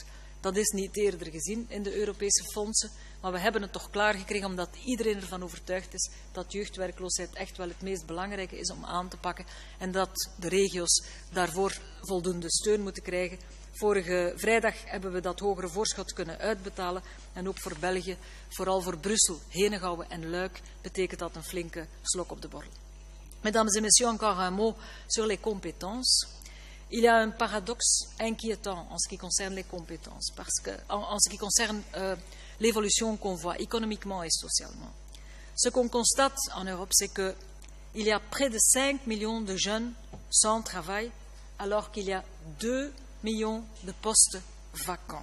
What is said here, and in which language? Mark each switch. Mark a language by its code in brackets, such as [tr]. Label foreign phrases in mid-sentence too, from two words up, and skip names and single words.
[nl] Dat is niet eerder gezien in de Europese fondsen, maar we hebben het toch klaargekregen omdat iedereen ervan overtuigd is dat jeugdwerkloosheid echt wel het meest belangrijke is om aan te pakken en dat de regio's daarvoor voldoende steun moeten krijgen. Vorige vrijdag hebben we dat hogere voorschot kunnen uitbetalen en ook voor België, vooral voor Brussel, Henegouwen en Luik, betekent dat een flinke slok op de borrel. [fr] Mesdames et messieurs, encore un mot sur les compétences. Il y a un paradoxe inquiétant en ce qui concerne les compétences, parce que, en ce qui concerne l'évolution qu'on voit économiquement et socialement. Ce qu'on constate en Europe, c'est qu'il y a près de 5 millions de jeunes sans travail, alors qu'il y a 2 millions de postes vacants.